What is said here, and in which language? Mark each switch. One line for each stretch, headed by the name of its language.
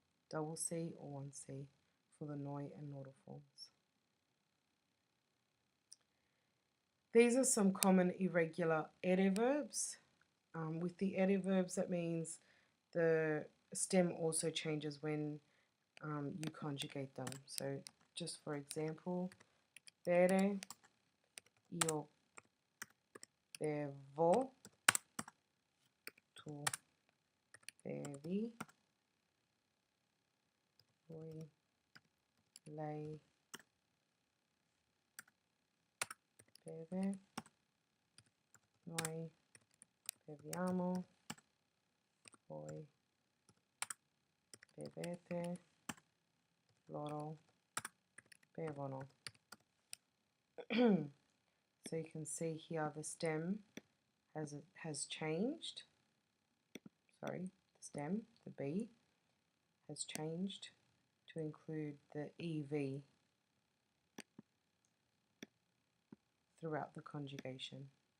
English: Double C or one C for the noi and loro forms. These are some common irregular ere verbs. With the ere verbs, that means the stem also changes when you conjugate them. So just for example,
Italian: bere, io bevo, tu bevi, voi, lei beve, noi beviamo, voi bevete, loro bevono.
English: So you can see here the stem has changed. Sorry, the stem, the B, has changed to include the EV throughout the conjugation.